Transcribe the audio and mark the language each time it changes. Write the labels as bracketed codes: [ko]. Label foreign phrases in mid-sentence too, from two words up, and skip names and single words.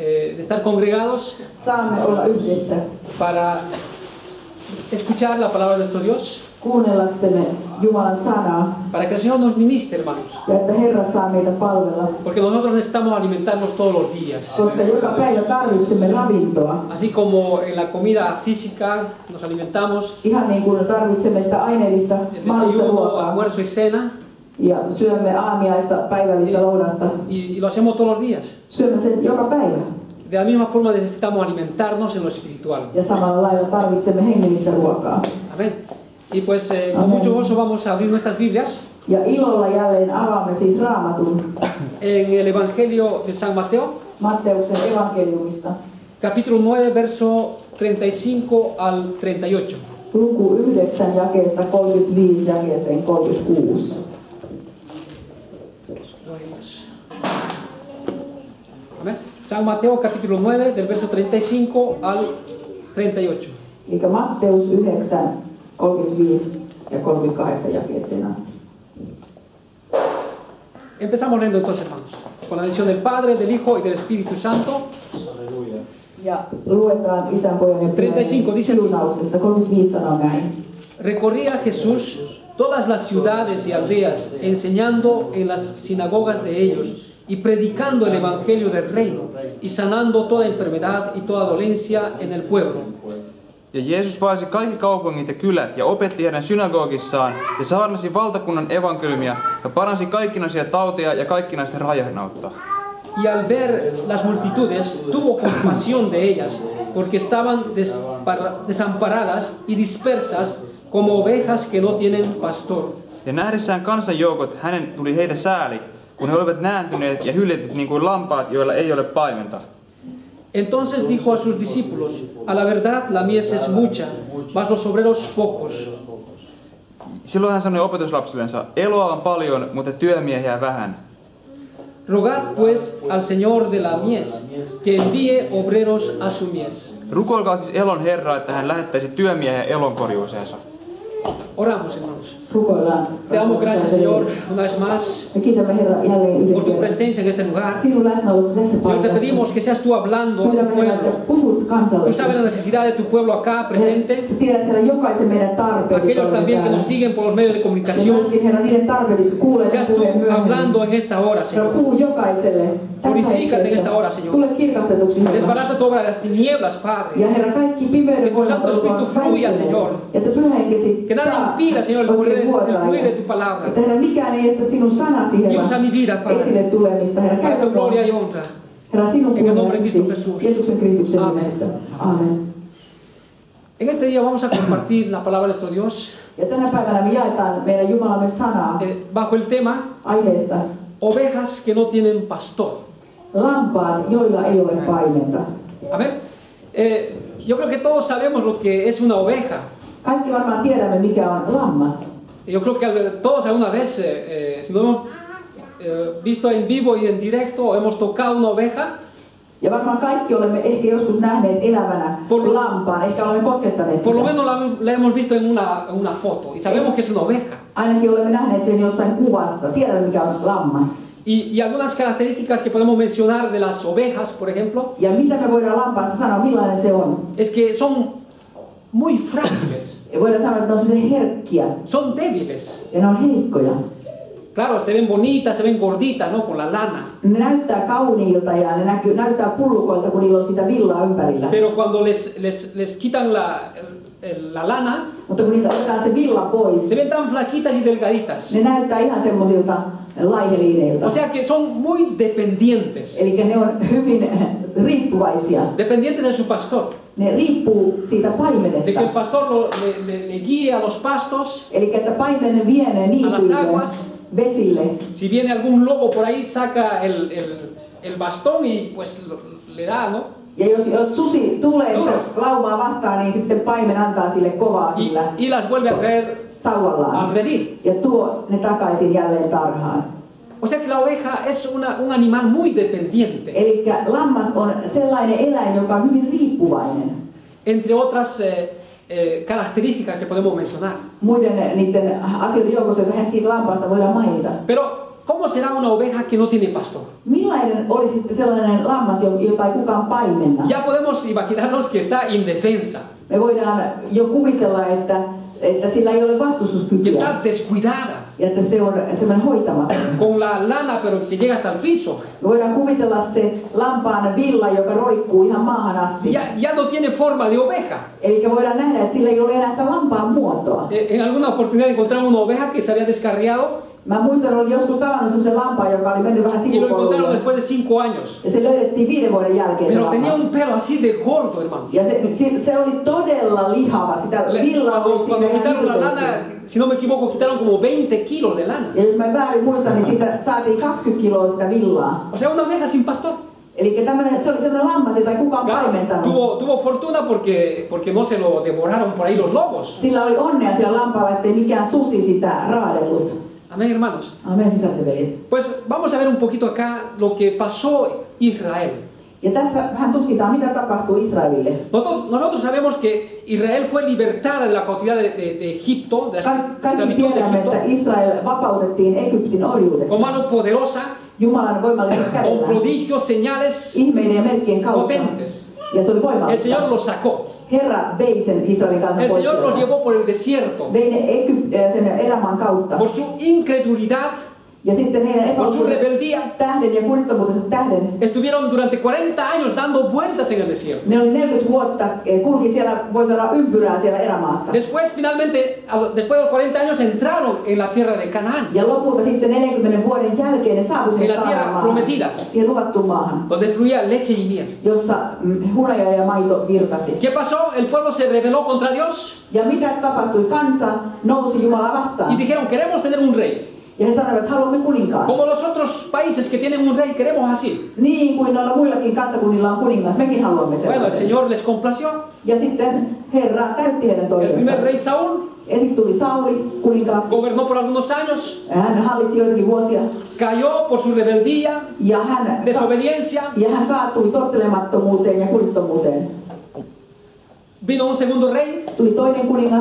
[es] de estar congregados [fi] saamme olla yhdessä [es] para escuchar la palabra de nuestro Dios, [fi] kuunnellaksemme Jumalan sanaa [es] para que el Señor nos ministre, hermanos. [fi] ja että Herra saa meitä palvella, [es] Porque nosotros necesitamos alimentarnos todos los días. [fi] koska joka päivä tarvitsemme ravintoa. [es] Así como en la comida física nos alimentamos, [fi] Ihan niin kuin tarvitsemme sitä aineellista [es] el [fi] mahdollista [es] desayuno, [fi] ruokaa [es] almuerzo y cena, [fi] ja syömme aamiaista, päivällistä lounasta. [es] y lo hacemos todos los días. [fi] Syömme sen joka päivä. [es] De la misma forma necesitamos alimentarnos en lo espiritual. [fi] Ja samalla lailla tarvitsemme hengellistä ruokaa. [es] Amén. Y pues con mucho gozo vamos a abrir nuestras Biblias [fi] Ja ilolla jälleen avaamme siis Raamatun [es] en el Evangelio de San Mateo, [fi] Matteuksen evankeliumista. [es] capítulo 9, verso 35 al 38. [fi] Luku 9 jakeesta 35 jakeeseen 36. [es] Amén. San Mateo capítulo 9 del verso 35 al 38. [fi] Eli Matteus 9, 35 ja 38 jakeeseen asti. [es] Empezamos leyendo entonces, hermanos, con la bendición del Padre, del Hijo y del Espíritu Santo. [fi] Ja luetaan Isän, Pojan ja [es] 35 dice así. [fi] siunauksesta. 35 sanoo näin. [es] Recorría Jesús todas las ciudades y aldeas, enseñando en las sinagogas de ellos y predicando el evangelio del reino y sanando toda enfermedad y toda dolencia en el pueblo. [fi] Ja Jeesus vaelsi kaikki kaupungit ja kylät ja opetti heidän synagogissaan ja saarnasi valtakunnan evankeliumia ja paransi kaikkinaisia tauteja ja kaikkinaista rajahnautta. [es] Y al ver las multitudes, tuvo compasión de ellas, porque estaban desamparadas y dispersas como ovejas que no tienen pastor. [fi] Ja nähdessään kansanjoukot, hänen tuli heitä sääli, kun he olivat nääntyneet ja hyljetyt niin kuin lampaat, joilla ei ole paimenta. [es] Entonces dijo a sus discípulos: a la verdad la mies es mucha, mas los obreros pocos. [fi] Silloin hän sanoi opetuslapsillensa, eloa on paljon, mutta työmiehiä vähän. [es] Rogad pues al Señor de la mies que envíe obreros a su mies. [fi] Rukoilkaa siis elon Herraa, että hän lähettäisi työmiehiä elonkorjuuseensa. [es] Oramos, hermanos. [fi] Rukoillaan. [es] Te damos gracias, Señor, una vez más [fi] Me kiitämme Herra jälleen [es] por tu [fi] yhden [es] presencia en este lugar. [fi] sinun läsnäolosi tässä [es] Señor, te [fi] paikassa. [es] pedimos que seas tú hablando al [fi] Pyydämme Herra, että [es] pueblo. [fi] puhut kansalle. [es] Tú sabes la necesidad de tu pueblo acá presente. [fi] Sä tiedät Herra jokaisen meidän tarpeet. [es] Aquellos también que nos siguen por los medios de [fi] Ja [es] comunicación. [fi] myöskin Herra niiden tarpeet, jotka kuulee [es] Seas [fi] sen [es] tú [fi] puheen myöhemmin. [es] hablando en esta hora, [fi] Herra, [es] Señor. [fi] puhu jokaiselle. tässä [es] Glorifícate en [fi] hetkessä. [es] esta hora, Señor. [fi] Tule kirkastetuksi, Herra. [es] Desbarata tu obra de las tinieblas, Padre. [fi] Ja Herra, kaikki [es] Que [fi] pimeyden [es] tu [fi] voimat [es] Santo Espíritu [fi] olkoon [es] fluya, [fi] väistyneet. [es] Señor. [fi] Ja että Pyhä Henkesi [es] Que nada [fi] saa [es] impida, Señor, el [fi] oikein vuotaa. [es] fluir de tu palabra. [fi] Että Herra, mikään ei estä sinun sanasi, [es] Y [fi] Herra, [es] usa mi vida, [fi] esille [es] Padre, [fi] tulemista. Herra, [es] para tu [fi] käytä [es] gloria y [fi] mua. [es] honra. [fi] Herra, sinun [es] En el nombre de [fi] kunniaksi. [es] Cristo Jesús. [fi] Jeesuksen Kristuksen [es] Amen. [fi] nimessä. [es] Amen. En este día vamos a compartir la palabra de nuestro Dios [fi] Ja tänä päivänä me jaetaan meidän Jumalamme sanaa [es] bajo el tema [fi] aiheesta [es] ovejas que no tienen pastor. [fi] lampaat, joilla ei ole paimenta. [es] Amén. Yo creo que todos sabemos lo que es una oveja. [fi] Kaikki varmaan tiedämme, mikä on lammas. [es] Yo creo que todos alguna vez, si no hemos visto en vivo y en directo, hemos tocado una oveja. [fi] Ja varmaan kaikki olemme ehkä joskus nähneet elävänä lampaan, ehkä olemme koskettaneet [es] Por lo [fi] sitä. [es] menos la hemos visto en una foto y sabemos que es una oveja. [fi] Ainakin olemme nähneet sen jossain kuvassa. Tiedämme, mikä on lammas. [es] Y algunas características que podemos mencionar de las ovejas, por ejemplo, [fi] Ja mitä me voidaan lampaasta sanoa, millainen se on? [es] es que son muy frágiles, [fi] Ja voidaan sanoa, että ne on sellaisia herkkiä [es] son débiles. [fi] ja ne on heikkoja. [es] Claro, se ven bonitas, se ven gorditas, ¿no? Con la lana. [fi] Ne näyttää kauniilta ja ne näyttää pullukoilta, kun niillä on sitä villaa ympärillä. [es] Pero cuando les quitan la lana, [fi] Mutta kun niitä otetaan se villa pois, [es] se ven tan flaquitas y delgaditas. [fi] ne näyttää ihan semmoisilta laiheliineilta. [es] O sea que son muy dependientes. [fi] Eli ne on hyvin riippuvaisia. [es] Dependientes de su pastor. [fi] Ne riippuu siitä [es] De que [fi] paimenesta. [es] el pastor le guíe a los pastos, [fi] Eli että paimen vie ne [es] a las [fi] niityille, [es] aguas. [fi] vesille. [es] Si viene algún lobo por ahí, saca el bastón y pues le da, ¿no? [fi] Ja jos susi tulee sitä laumaa vastaan, niin sitten paimen antaa sille kovaa sillä [es] Y las vuelve a traer [fi] sauvallaan. [es] al redil. [fi] Ja tuo ne takaisin jälleen tarhaan. [es] O sea que la oveja es un animal muy dependiente. [fi] Eli lammas on sellainen eläin, joka on hyvin riippuvainen. [es] Entre otras características que podemos mencionar. [fi] Muiden niiden asioiden joukossa, joita siitä lampaasta voidaan mainita. [es] Pero, ¿cómo será una oveja que no tiene pastor? [fi] Millainen olisi sitten sellainen lammas, jota ei kukaan paimenna? [es] Ya podemos imaginarnos que está indefensa, [fi] Me voidaan jo kuvitella, että sillä ei ole [es] que [fi] vastustuskykyä [es] está descuidada, [fi] ja että se on semmoinen hoitamaton. [es] con la lana pero que llega hasta el piso. [fi] Me voidaan kuvitella se lampaan villa, joka roikkuu ihan maahan asti. [es] Ya no tiene forma de oveja. [fi] Eli voidaan nähdä, että sillä ei ole enää sitä lampaan muotoa. [es] En alguna oportunidad encontraron una oveja que se había descarriado [fi] Mä muistan, olin joskus tavannut semmoisen lampaan, joka oli mennyt vähän [es] y lo encontraron [fi] sivupolulle. [es] después de 5 años. [fi] Ja se löydettiin 5 vuoden jälkeen se [es] Pero tenía [fi] lammas. [es] un pelo así de gordo, hermano. [fi] Ja se oli todella lihava. Sitä villaa oli [es] Cuando [fi] siinä [es] quitaron la [fi] ihan [es] lana, [fi] hirveästi. [es] si no me equivoco, quitaron como 20 kilos de lana. [fi] Ja jos mä en väärin muistan, niin siitä saatiin 20 kiloa sitä villaa. [es] O sea, una oveja sin pastor. [fi] Eli se oli semmoinen lammas, jota ei kukaan [es] Claro, [fi] paimentanut. [es] tuvo fortuna porque no se lo devoraron por ahí los lobos. [fi] Sillä oli onnea sillä lampaalla, ettei mikään susi sitä raadellut. [es] Amén, hermanos. [fi] Amen, sisarteveljet. [es] Pues vamos a ver un poquito acá lo que pasó Israel. [fi] Ja tässä vähän tutkitaan, mitä tapahtui Israelille. [es] Nosotros sabemos que Israel fue libertada de la cautividad de Egipto, de la [fi] Kaikki [es] esclavitud de [fi] tiedämme, [es] Egipto, [fi] että Israel vapautettiin Egyptin orjuudesta. [es] con mano poderosa, [fi] Jumalan voimallisella [es] con [fi] kädellä, [es] prodigios, señales [fi] ihmeiden ja merkkien kautta. [es] potentes. [fi] Ja se oli [es] El [fi] voimallista. [es] Señor los sacó. [fi] Herra vei sen Israelin kansan [es] El [fi] pois [es] Señor los [fi] sieltä. [es] llevó por el desierto. [fi] Vei ne sen elämän kautta. [es] Por su incredulidad, [fi] Ja sitten heidän [es] por su rebeldía, [fi] tähden ja kurittomuutensa tähden. [es] estuvieron durante 40 años dando vueltas en el desierto. [fi] Ne oli 40 vuotta, kulki siellä, voi sanoa ympyrää siellä erämaassa. [es] Después, finalmente, después de los 40 años, entraron en la tierra de Canaán, [fi] Ja lopulta sitten 40 vuoden jälkeen ne saapui [es] en [fi] sinne [es] la tierra [fi] Kanaan [es] prometida, [fi] maahan, siihen luvattuun maahan, [es] donde fluía leche y miel. [fi] jossa hunaja ja maito virtasi. [es] ¿Qué pasó? El pueblo se rebeló contra Dios [fi] Ja mitä tapahtui? Kansa nousi Jumalaa vastaan. [es] y dijeron, queremos tener un rey. [fi] Ja he sanoivat, että haluamme kuninkaan. [es] Como los otros países que tienen un rey, queremos así. [fi] Niin kuin noilla muillakin kansakunnilla on kuningas, mekin haluamme [es] Bueno, el [fi] sellaisen. [es] Señor les complació. [fi] Ja sitten Herra täytti heidän [es] El [fi] toiveensa. [es] primer rey Saúl [fi] Ensiksi tuli Sauli kuninkaaksi. [es] gobernó por algunos años, [fi] Hän hallitsi joitakin vuosia. [es] cayó por su rebeldía, [fi] Ja hän [es] desobediencia. [fi] kaatui tottelemattomuuteen ja kurittomuuteen. [es] Vino un segundo rey, [fi] Tuli toinen kuningas,